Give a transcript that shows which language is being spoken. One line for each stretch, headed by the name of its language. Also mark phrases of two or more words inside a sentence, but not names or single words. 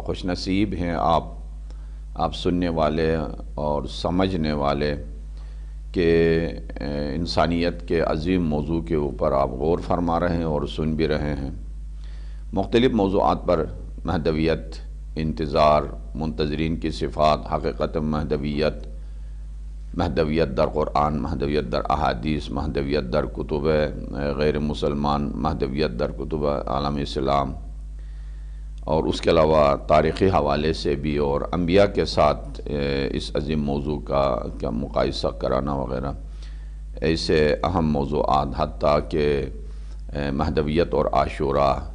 Urdu: خوش نصیب ہیں آپ سننے والے اور سمجھنے والے کہ انسانیت کے عظیم موضوع کے اوپر آپ غور فرما رہے ہیں اور سن بھی رہے ہیں۔ مختلف موضوعات پر مہدویت، انتظار، منتظرین کی صفات، حقیقت مہدویت،
Persian: مہدویت در قرآن، مہدویت در احادیث، مہدویت در کتب غیر مسلمان، مہدویت در کتب عالم اسلام،
Urdu: اور اس کے علاوہ تاریخی حوالے سے بھی اور انبیاء کے ساتھ اس عظیم موضوع کا مقایسہ کرانا وغیرہ، ایسے اہم موضوعات، حتیٰ کہ مہدویت اور عاشوراء،